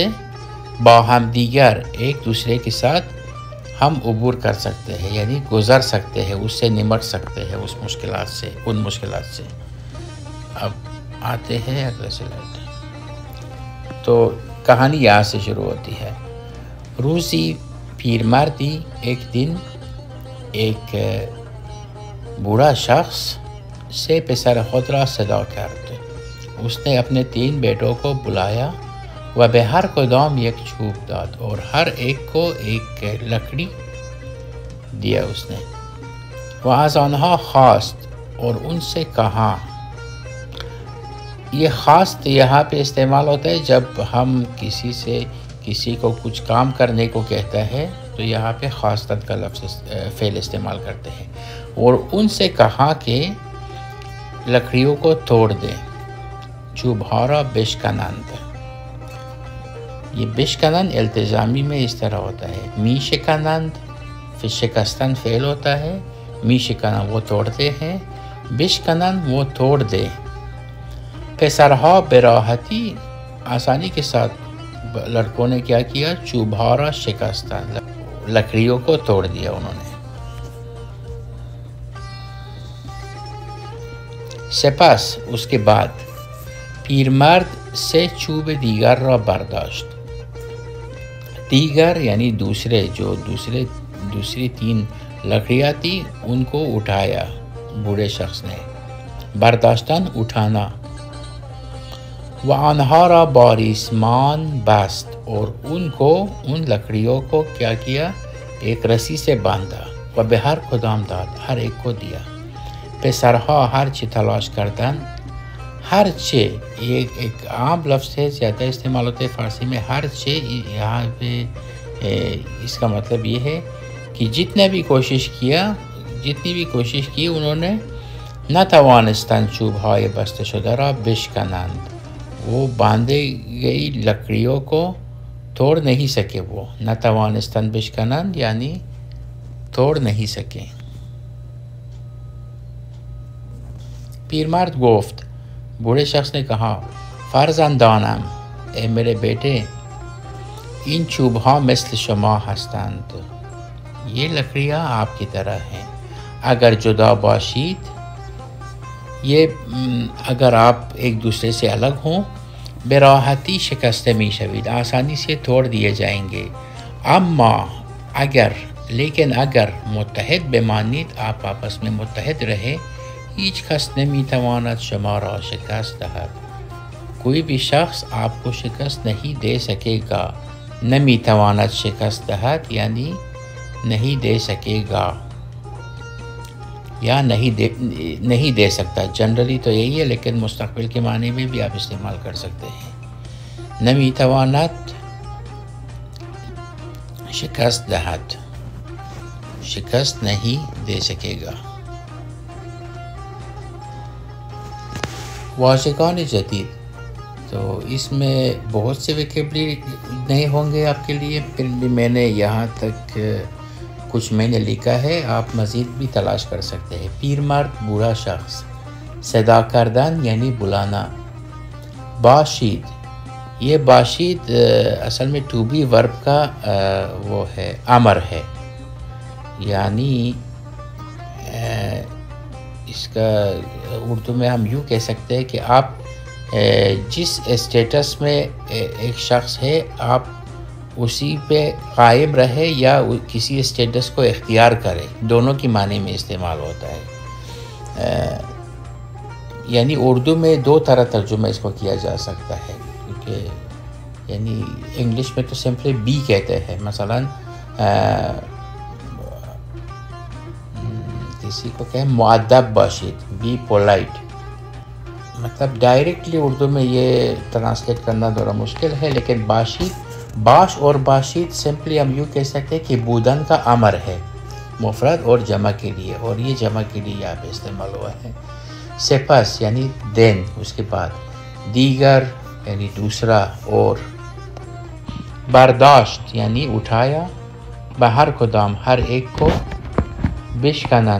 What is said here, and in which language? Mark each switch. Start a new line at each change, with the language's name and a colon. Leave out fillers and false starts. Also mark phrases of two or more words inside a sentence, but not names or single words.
Persian: با ہم دیگر،
Urdu: ایک دوسرے کے ساتھ ہم عبور کر سکتے ہیں، یعنی گزر سکتے ہیں، اس سے نمٹ سکتے ہیں، اس مشکلات سے، ان مشکلات سے. اب آتے ہیں اگلے سلائڈ. تو کہانی یہاں سے شروع ہوتی ہے.
Persian: روزی پیرمردی،
Urdu: ایک دن ایک بوڑھا شخص
Persian: 3 پسر خود را صدا کرد.
Urdu: اس نے اپنے 3 بیٹوں کو بلایا
Persian: و به هر کدام یک چوب داد
Urdu: اور ہر ایک کو ایک لکڑی دیا اس نے.
Persian: و از آنها خواست،
Urdu: اور ان سے کہا. یہ خواست یہاں پہ استعمال ہوتا ہے جب ہم کسی کو کچھ کام کرنے کو کہتا ہے تو یہاں پہ خواستن کا لفظ فعل استعمال کرتے ہیں. اور ان سے کہا کہ لکڑیوں کو توڑ دیں.
Persian: چوبہارا بشکنند،
Urdu: یہ بشکنند التزامی میں اس طرح ہوتا ہے.
Persian: می شکنند،
Urdu: پھر شکستن فعل ہوتا ہے.
Persian: می شکنند
Urdu: وہ توڑتے ہیں، بشکنند وہ توڑ دے.
Persian: پسرہا براحتی،
Urdu: آسانی کے ساتھ لڑکوں نے کیا کیا؟
Persian: چوبہارا شکستن،
Urdu: لکڑیوں کو توڑ دیا انہوں نے.
Persian: سپس،
Urdu: اس کے بعد
Persian: پیرمرد سے چوب دیگر را برداشت.
Urdu: دیگر یعنی دوسرے، جو دوسری 3 لکڑیاں تھی ان کو اٹھایا بوڑھے شخص نے.
Persian: برداشتن اٹھانا. و آنها را با ریسمان بست،
Urdu: اور ان لکڑیوں کو کیا کیا؟ ایک رسی سے باندھا.
Persian: و به هر کدام داد،
Urdu: ہر ایک کو دیا.
Persian: پسرها، ہر چی تلاش کردن. ہر چے
Urdu: یہ ایک عام لفظ ہے، زیادہ استعمال ہوتے ہیں فارسی میں.
Persian: ہر چے
Urdu: یہاں پہ اس کا مطلب یہ ہے کہ جتنی بھی کوشش کی انہوں نے
Persian: نتوانستن چوبهای بسته شده را بشکنند،
Urdu: وہ باندھے گئی لکڑیوں کو توڑ نہیں سکے. وہ
Persian: نتوانستن بشکنند
Urdu: یعنی توڑ نہیں سکے.
Persian: پیرمرد گفت،
Urdu: بوڑھے شخص نے کہا. فرزندانم، اے میرے بیٹے.
Persian: این چوبها مثل شما هستند،
Urdu: یہ لکڑیاں آپ کی طرح ہیں.
Persian: اگر جدا باشید،
Urdu: یہ اگر آپ ایک دوسرے سے الگ ہوں،
Persian: براحتی شکسته میشوید،
Urdu: آسانی سے توڑ دیے جائیں گے.
Persian: اما اگر،
Urdu: لیکن اگر
Persian: متحد بمانید،
Urdu: آپ آپس میں متحد رہے،
Persian: هیچ کس نمیتواند شما را شکست دهد،
Urdu: کوئی بھی شخص آپ کو شکست نہیں دے سکے گا.
Persian: نمیتواند شکست دهد
Urdu: یعنی نہیں دے سکے گا یا نہیں دے سکتا. جنرلی تو یہی ہے، لیکن مستقبل کے معنی میں بھی آپ استعمال کر سکتے ہیں.
Persian: نمیتواند شکست دهد،
Urdu: شکست نہیں دے سکے گا.
Persian: واژگان جدید،
Urdu: تو اس میں بہت سے ویکیبلری نئے ہوں گے آپ کے لیے، پھر بھی میں نے یہاں تک کچھ میں نے لکھا ہے، آپ مزید بھی تلاش کر سکتے ہیں۔
Persian: پیر مرد برا شخص، صدا کردن
Urdu: یعنی بلانا۔
Persian: باشید،
Urdu: یہ باشید اصل میں
English: to be verb
Urdu: کا وہ ہے، امر ہے، یعنی اس کا اردو میں ہم یوں کہہ سکتے ہیں کہ آپ جس اسٹیٹس میں ایک شخص ہے آپ اسی پہ قائم رہے یا کسی اسٹیٹس کو اختیار کرے، دونوں کی معنی میں استعمال ہوتا ہے۔ یعنی اردو میں دو طرح ترجمہ اس کو کیا جا سکتا ہے، کیونکہ یعنی انگلش میں تو
English: simply be
Urdu: کہتے ہیں، مثلا کسی کو کہیں
Persian: مؤدب باشید،
English: be polite,
Urdu: مطلب ڈائریکٹلی اردو میں یہ ٹرانسلیٹ کرنا تھوڑا مشکل ہے، لیکن باشید، باش اور باشید سمپلی ہم یوں کہہ سکتے ہیں کہ بودن کا امر ہے، مفرد اور جمع کے لیے، اور یہ جمع کے لیے یہاں پہ استعمال ہوا ہے۔ سپس یعنی دین، اس کے بعد دیگر یعنی دوسرا اور، برداشت یعنی اٹھایا،
Persian: بہر کدام
Urdu: ہر ایک کو، بشکنند